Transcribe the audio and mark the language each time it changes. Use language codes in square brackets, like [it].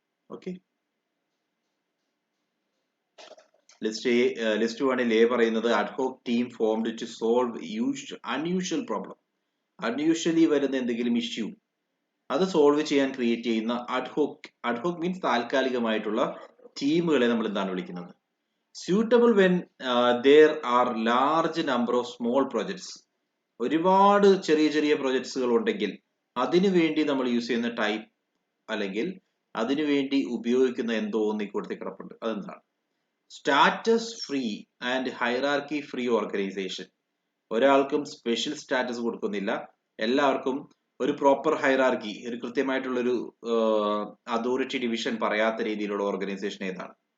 [en] Okay, list 1 A പറയുന്നത് ad hoc team formed to solve unusual problem. [ml] Unusually വരുന്ന എന്തെങ്കിലും issue അത് സോൾവ് ചെയ്യാൻ ക്രിയേറ്റ് ചെയ്യുന്ന അഡ്ഹോക് മീൻസ് താൽക്കാലികമായിട്ടുള്ള ടീമുകളെ നമ്മൾ എന്താണ് വിളിക്കുന്നത്? [en] Suitable when there are large number of small projects. [ml] ഒരുപാട് ചെറിയ ചെറിയ പ്രൊജക്ട്സുകൾ ഉണ്ടെങ്കിൽ അതിനു വേണ്ടി നമ്മൾ യൂസ് ചെയ്യുന്ന ടൈപ്പ് അല്ലെങ്കിൽ അതിനു വേണ്ടി ഉപയോഗിക്കുന്ന എന്തോ ഒന്ന് ഇക്കൂടത്തെ കിടപ്പുണ്ട്, അതെന്താണ്? [en] Status free and hierarchy free organisation. [ml] ഒരാൾക്കും സ്പെഷ്യൽ സ്റ്റാറ്റസ് കൊടുക്കുന്നില്ല, എല്ലാവർക്കും ഒരു പ്രോപ്പർ ഹൈറാർക്കി, ഒരു കൃത്യമായിട്ടുള്ള ഒരു അതോറിറ്റി ഡിവിഷൻ പറയാത്ത രീതിയിലുള്ള ഓർഗനൈസേഷൻ ഏതാണ്?